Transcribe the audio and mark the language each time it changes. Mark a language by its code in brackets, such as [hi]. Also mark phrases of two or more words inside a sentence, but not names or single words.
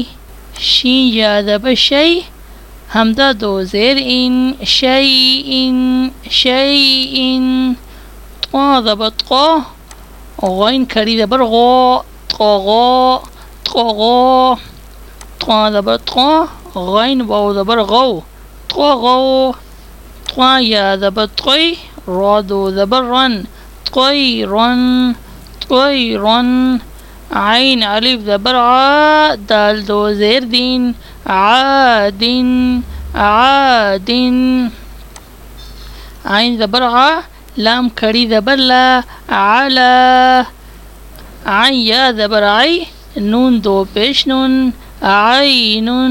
[ur] شین یا زبر شی، حمزہ دو زیر ان، شیئن، شیئن۔ طا زبر طا، غین کھڑی زبر غا، طغا، طغا۔ طا زبر طا، غین واو زبر غو، طغوا۔ طا یا زبر طی، را دو زبر رن، طیرن، طیرن۔ عین الف زبر عا، دال دو زیر دین، عادن، عادن۔ عین زبر عا، لام کھڑی زبر لا، علا۔ عین یا زبر عی، نون دو پیش نون، عینن۔